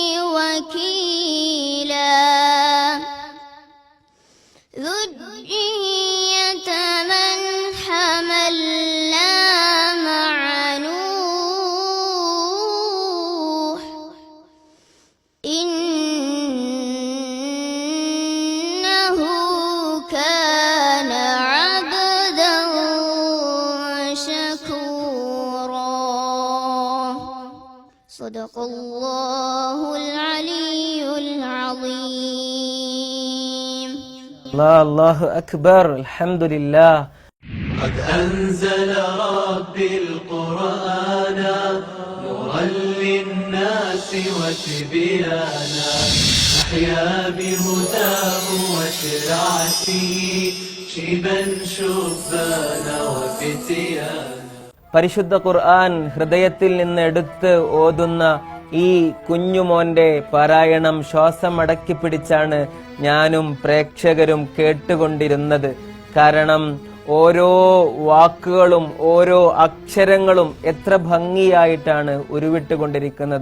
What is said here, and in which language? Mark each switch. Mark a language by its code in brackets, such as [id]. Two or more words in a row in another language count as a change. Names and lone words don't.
[ar] وكيلا ذرية من حملنا مع نوح إنه كان عبدا شكورا. صدق الله العلي العظيم. الله أكبر. الحمد لله. قد أنزل ربي القرآن نورا للناس وتبيانا نحيا بهداه وشرعته شيبا شبانا وفتيانا. [ml] പരിശുദ്ധ ഖുർആൻ ഹൃദയത്തിൽ നിന്ന് എടുത്ത് ഓതുന്ന ഈ കുഞ്ഞുമോന്റെ പാരായണം ശ്വാസമടക്കി പിടിച്ചാണ് ഞാനും പ്രേക്ഷകരും കേട്ടുകൊണ്ടിരുന്നത്. കാരണം ഓരോ വാക്കുകളും ഓരോ അക്ഷരങ്ങളും എത്ര ഭംഗിയായിട്ടാണ് ഉരുവിട്ടുകൊണ്ടിരിക്കുന്നത്.